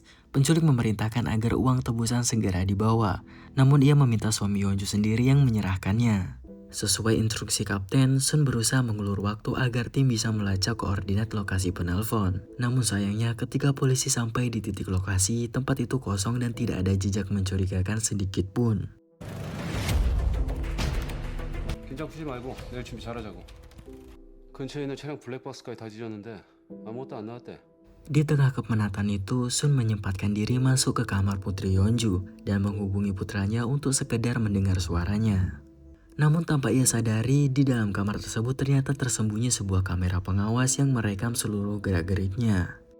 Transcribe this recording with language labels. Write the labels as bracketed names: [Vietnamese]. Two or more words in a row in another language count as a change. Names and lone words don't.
[Indonesian] Penculik memerintahkan agar uang tebusan segera dibawa, namun ia meminta suami Yeonju sendiri yang menyerahkannya. Sesuai instruksi kapten, Sun berusaha mengulur waktu agar tim bisa melacak koordinat lokasi penelpon. Namun sayangnya ketika polisi sampai di titik lokasi, tempat itu kosong dan tidak ada jejak mencurigakan sedikit pun. [Korean] 긴장 푸지 말고 내일 준비 잘하자고. 근처에 있는 차량 블랙박스까지 다 뒤졌는데 아무것도 안 나왔대. [Indonesian] Di tengah kepenatan itu, Sun menyempatkan diri masuk ke kamar putri Yeonju dan menghubungi putranya untuk sekedar mendengar suaranya. Namun tanpa ia sadari, di dalam kamar tersebut ternyata tersembunyi sebuah kamera pengawas yang merekam seluruh gerak-geriknya.